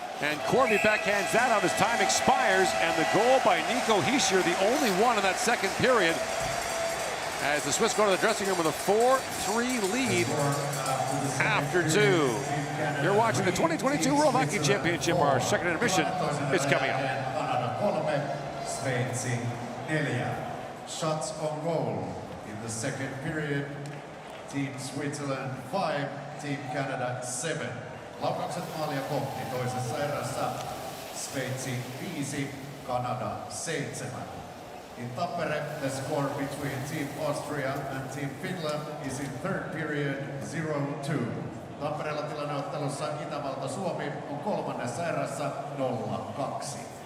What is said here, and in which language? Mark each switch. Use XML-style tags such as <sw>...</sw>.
<en>And Corby backhands that out as time expires. And the goal by Nico Hischier, the only one in that second period, as the Swiss go to the dressing room with a 4-3 lead after 2. You're watching the 2022 World Hockey Championship. Our second intermission is coming up.</en> <fi>Sveitsi 4.</fi> <en>Shots on goal in the second period. Team Switzerland 5, Team Canada 7.</en> <fi>Laukaukset maalia kohti toisessa erässä. Sveitsi 5, Kanada 7.</fi> <en>In Tampere, the score between Team Austria and Team Finland is in third period 0-2.</en> <fi>Tampereella tilanneottelussa Itävalta-Suomi on kolmannessa erässä 0-2.</fi>